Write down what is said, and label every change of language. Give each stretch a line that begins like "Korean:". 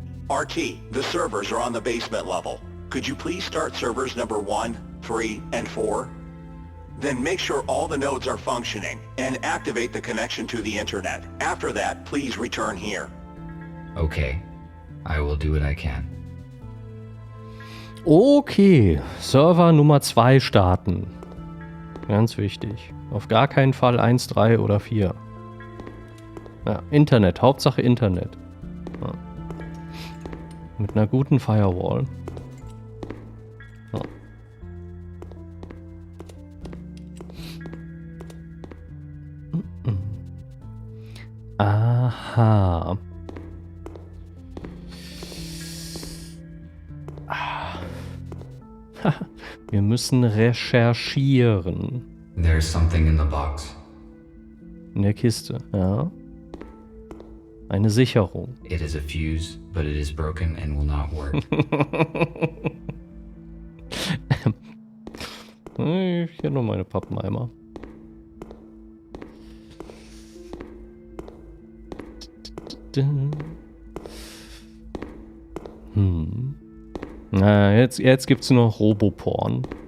English: RT, the servers are on the basement level. Could you please start servers number 1, 3, and 4? Then make sure all the nodes are functioning, and activate the connection to the internet. After that, please return here. Okay, I will do what I can.
German: Okay, Server Nummer 2 starten. Ganz wichtig. Auf gar keinen Fall 1, 3 oder 4. Ja, Internet, Hauptsache Internet. Ja. Mit einer guten Firewall. Ja. Aha. Wir müssen recherchieren.
English: There's something in the box.
German: In der Kiste, ja. Eine Sicherung.
English: It is a fuse, but it is broken and will not work.
German: Hier noch meine Pappeneimer. Na, jetzt gibt's noch Roboporn.